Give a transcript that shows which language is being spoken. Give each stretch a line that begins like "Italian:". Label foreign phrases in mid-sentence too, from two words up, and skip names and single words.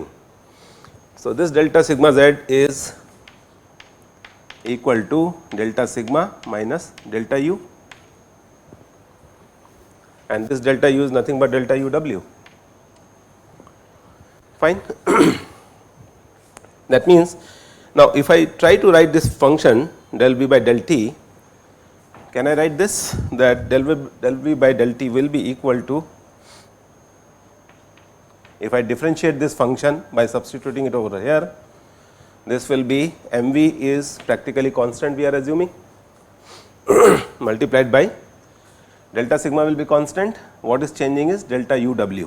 English: So, this delta sigma z is equal to delta sigma minus delta u, and this delta u is nothing but delta u w. Fine. That means, now if I try to write this function del v by del t, can I write this, that del v by del t will be equal to, if I differentiate this function by substituting it over here, this will be mv is practically constant we are assuming multiplied by delta sigma will be constant, what is changing is delta u w.